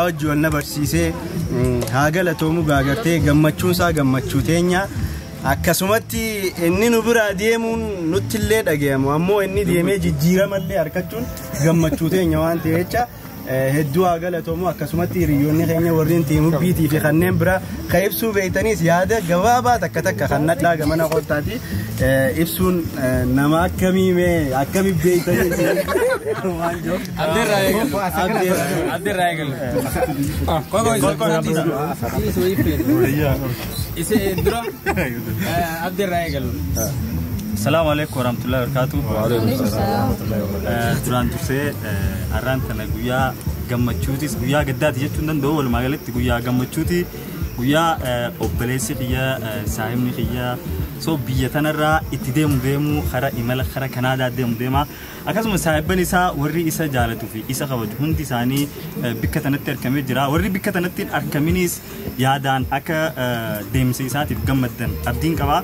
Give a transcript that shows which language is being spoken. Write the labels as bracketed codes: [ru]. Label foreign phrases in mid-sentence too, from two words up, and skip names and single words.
[om] wajjin wal nabarsiisee haa galatoomu gaagartee gammachuun isaa gammachuu teenya akkasumatti inni nu bira deemuun nutti illee dhagayamu ammoo inni deemee jijjiiramallee harkachuun gammachuu teenya waan ta'eef jecha hedduu haa galatoomu akkasumatti hiriyoonni keenya warreen tiim hubbiitii fi kanneen bira ka ibsuu beeytaniis yaada gabaabaa takka takka kan nadhaa gamana qottaati ibsuun nama akkamii beeytanii waan jiru Adderraa eegalu. Isi dura adderraa eegalu. [ar] السلام عليكم ورحمة الله وبركاته. [om] Duraan dursee arraan tana guyyaa gammachuutis guyyaa gaddaati jechuun danda'u walumaa galatti guyyaa gammachuuti guyyaa obboleessi kiyya saahibni kiyya so biyya tanarraa itti deemu kara imala kara Kanaadaa deema akkasuma saahibban isaa warri isa jaalatuu fi isa kabaju hundi isaanii bikka tanatti argamee jira warri bikka tanatti argaminis yaadaan akka deemsa isaatiif gammaddan abdiin qaba.